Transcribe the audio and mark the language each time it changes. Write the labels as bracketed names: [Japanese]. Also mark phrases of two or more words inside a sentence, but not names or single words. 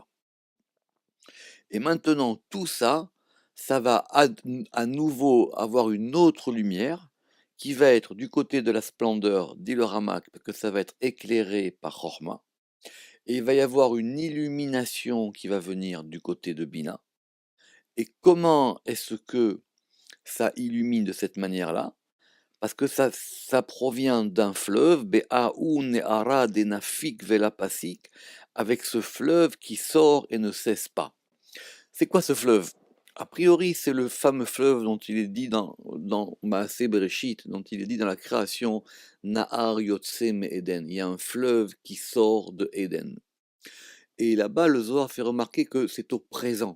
[French] Et maintenant, tout ça, ça va à nouveau avoir une autre lumière qui va être du côté de la splendeur, dit le Ramak, parce que ça va être éclairé par Chorma. Et il va y avoir une illumination qui va venir du côté de Bina. Et comment est-ce que ça illumine de cette manière-là? Parce que ça provient d'un fleuve, [Aramaic] בהאי נהרא דנפיק ולא פסיק, [French] avec ce fleuve qui sort et ne cesse pas. C'est quoi ce fleuve? A priori, c'est le fameux fleuve dont il est dit dans Maaseh Bereshit, dont il est dit dans la création, [Hebrew] נהר יוצא עדן. [French] Il y a un fleuve qui sort de Éden. Et là-bas, le Zohar fait remarquer que c'est au présent.